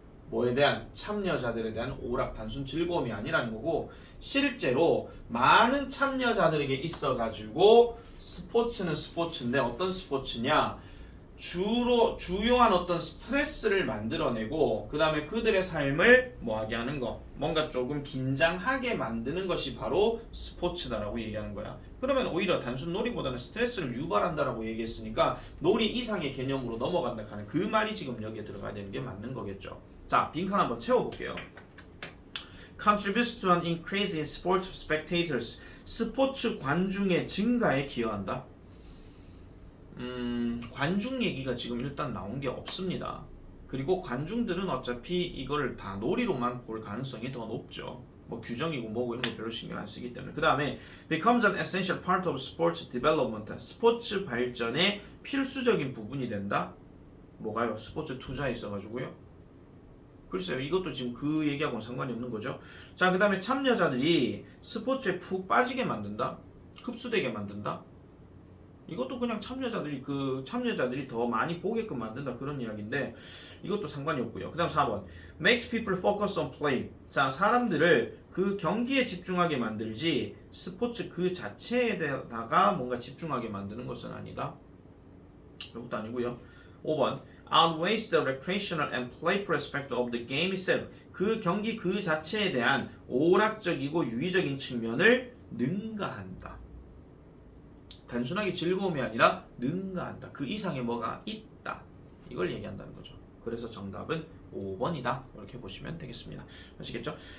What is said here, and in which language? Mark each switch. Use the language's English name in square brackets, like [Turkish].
[Korean] 뭐에 대한, 참여자들에 대한 오락, 단순 즐거움이 아니라는 거고, 실제로 많은 참여자들에게 있어가지고 스포츠는 스포츠인데 어떤 스포츠냐, 주요한 어떤 스트레스를 만들어내고 그 다음에 그들의 삶을 뭐하게 하는 거, 뭔가 조금 긴장하게 만드는 것이 바로 스포츠다라고 얘기하는 거야. 그러면 오히려 단순 놀이보다는 스트레스를 유발한다라고 얘기했으니까 놀이 이상의 개념으로 넘어간다 하는 그 말이 지금 여기에 들어가야 되는 게 맞는 거겠죠. 자, 빈칸 한번 채워볼게요. [English] Contributes to an increase in sports spectators. [Korean] 스포츠 관중의 증가에 기여한다. 관중 얘기가 지금 일단 나온 게 없습니다. 그리고 관중들은 어차피 이걸 다 놀이로만 볼 가능성이 더 높죠. 뭐 규정이고 뭐고 이런 거 별로 신경 안 쓰기 때문에. 그 다음에 [English] becomes an essential part of sports development. [Korean] 스포츠 발전의 필수적인 부분이 된다. 뭐가요? 스포츠 투자에 있어가지고요. 글쎄요, 이것도 지금 그 얘기하고는 상관이 없는 거죠. 자, 그 다음에 참여자들이 스포츠에 푹 빠지게 만든다. 흡수되게 만든다. 이것도 그냥 참여자들이 더 많이 보게끔 만든다, 그런 이야기인데 이것도 상관이 없고요. 그 다음 4번 [English] makes people focus on play. [Korean] 자, 사람들을 그 경기에 집중하게 만들지 스포츠 그 자체에다가 뭔가 집중하게 만드는 것은 아니다. 이것도 아니고요. [English] 5번 outweighs the recreational and play perspective of the game itself. [Korean] 그 경기 그 자체에 대한 오락적이고 유의적인 측면을 능가한다. 단순하게 즐거움이 아니라 능가한다. 그 이상의 뭐가 있다. 이걸 얘기한다는 거죠. 그래서 정답은 5번이다. 이렇게 보시면 되겠습니다. 아시겠죠?